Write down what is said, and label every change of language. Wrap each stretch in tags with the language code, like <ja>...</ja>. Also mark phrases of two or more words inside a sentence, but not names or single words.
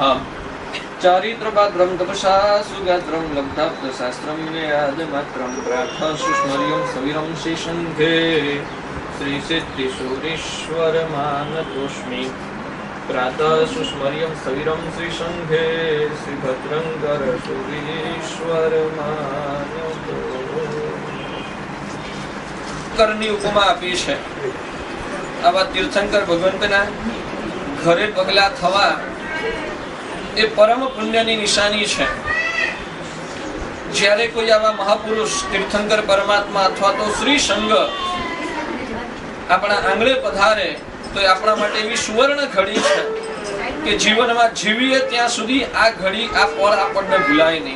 <sa>चारित्रपात्रं तपसा सुगात्रं लब्धाप्तशास्त्रं नियादमात्रं प्रार्थः सुस्मर्यं सविरं शेषङ्घे श्रीसिद्धिसूरीश्वरमानतोऽस्मि प्रातः सुस्मर्यं सविरं श्रीशंघे श्रीभद्रं करसूरीश्वरमानतो।</sa> <gu>કરની ઉપમા આપી છે આવા તીર્થંકર ભગવંતના ઘરે પગલા થવા એ પરમ પુણ્યની નિશાની છે। જ્યારે કોઈ આવા મહાપુરુષ તીર્થંકર પરમાત્મા અથવા તો શ્રી સંઘ આપણા આંગણે પધારે તો એ આપણા માટે એવી સુવર્ણ ઘડી છે કે જીવનમાં જીવીએ ત્યાં સુધી આ ઘડી, આ પળ આપણને ભૂલાય નહીં.</gu>